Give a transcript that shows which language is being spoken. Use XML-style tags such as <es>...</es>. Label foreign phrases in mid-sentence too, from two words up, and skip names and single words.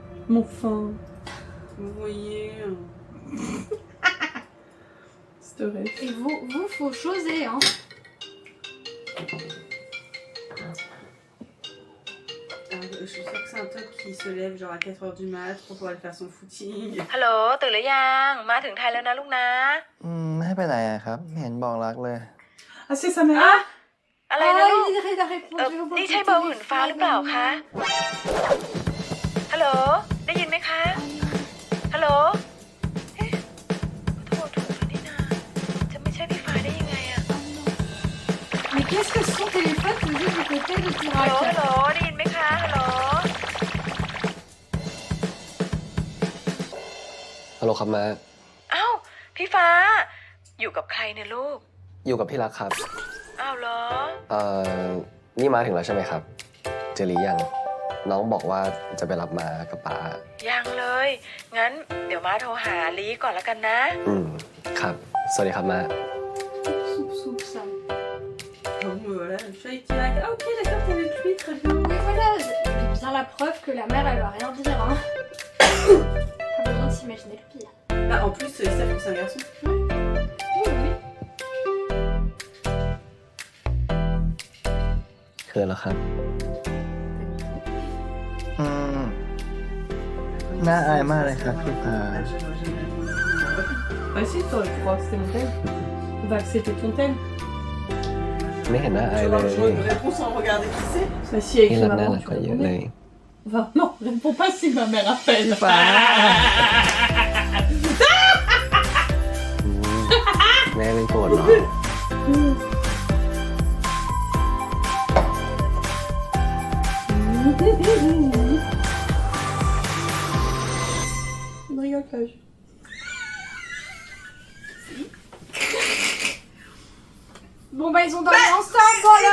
<fr>Mon fin. Vous voyez. C'est vrai. Et vous, faut choser, hein. Je suis sûre que c'est un top qui se lève genre à 4h du mat pour pouvoir aller faire son footing.</fr> <th>ฮัลโหลตื่นหรือยังมาถึงไทยแล้วนะลูกนะ ให้ไปไหนอะครับไม่เห็นบอกรักเลย</th> <fr>Ah, c'est sa mère?</fr> <th>อะไรนะลูก</th> <fr>Il a répondu au bon</fr> <th>นี่ใช่เบอร์หื่นฟ้าหรือเปล่าคะฮัลโหลได้ยินไหมคะฮัลโหลเอ๊ะโทรถูกแล้วนี่นาจะไม่ใช่พี่ฟ้าได้ยังไงอะ</th> <fr>Mais qu'est-ce que son téléphone faisait du côté de</fr> <th>ฮัลโหล</th> <fr>Tirac</fr> <th>ฮัลโหลได้ยินไหมคะฮัลโหล ฮัลโหลครับมา อ้าวพี่ฟ้า อยู่กับใครเนี่ยลูก อยู่กับพี่รักครับ อ้าวเหรอ นี่มาถึงแล้วใช่ไหมครับ เจอหรือยัง น้องบอกว่าจะไปรับมากับป๋า ยังเลย งั้นเดี๋ยวมาโทรหาลีก่อนแล้วกันนะ ครับ สวัสดีครับมา</th> <fr>Soup, ça. Donc voilà, le chat il tire. Ah, ok, d'accord, t'es avec lui, très bien. Oui, voilà, bien la preuve que la mère, elle va rien dire, hein. Pas besoin de s'imaginer le pire. Bah, en plus, ça fait que c'est un garçon. Oui, oui.</fr> <th>เขินแล้วครับ น่าอายมากเลยครับพี่พา</th> <fr>Bah, si, t'aurais pu croire que c'était mon thème. Bah, que c'était ton thème.</fr> <th>ไม่เห็นน่าอายเลย</th> <fr>Réponse sans regarder qui c'est. Bah, si, avec</fr> <th>พี่รัก</th> <fr>ma</fr> <th>น่า</th> <fr>maman,</fr> <th>รัก</th> <fr>tu</fr> <th>กว่าเยอะ</th> <fr>répondais.</fr> <th>เลย</th> <fr>Enfin, non, réponds pas si ma mère appelle. Bah.</fr> <th>แม่ไม่โกรธหรอ</th> <fr>Ne rigole pas. Bon, bah, ils ont dormi ensemble, voilà.</fr>